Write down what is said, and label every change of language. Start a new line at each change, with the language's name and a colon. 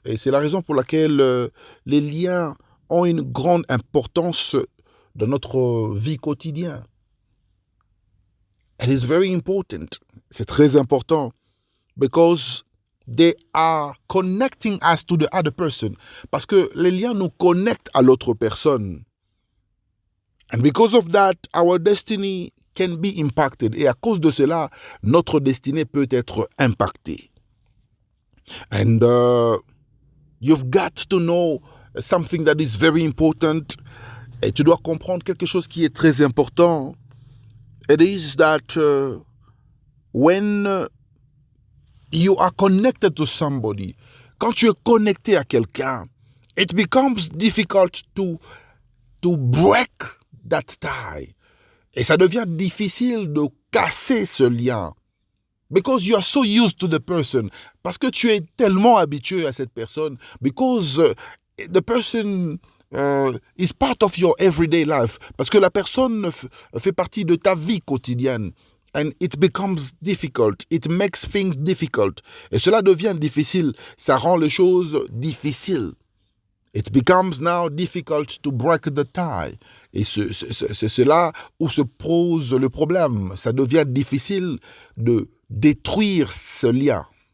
French: Et c'est la raison pour laquelle les liens ont une grande importance dans notre vie quotidienne.
English: It is very important.
French: C'est très important
English: because they are connecting us to the other person.
French: Parce que les liens nous connectent à l'autre personne.
English: And because of that, our destiny can be impacted.
French: Et à cause de cela, notre destinée peut être impactée.
English: And you've got to know something that is very important.
French: Et tu dois comprendre quelque chose qui est très important.
English: It is that when you are connected to somebody,
French: quand tu es connecté à quelqu'un,
English: it becomes difficult to break that tie.
French: Et ça devient difficile de casser ce lien.
English: Because you are so used to the person.
French: Parce que tu es tellement habitué à cette personne.
English: Because the person is part of your everyday life.
French: Parce que la personne fait partie de ta vie quotidienne.
English: And it becomes difficult. It makes things difficult.
French: Et cela devient difficile. Ça rend les choses difficiles.
English: It becomes now difficult to break the tie.
French: Et c'est là où se pose le problème. Ça devient difficile de détruire ce lien.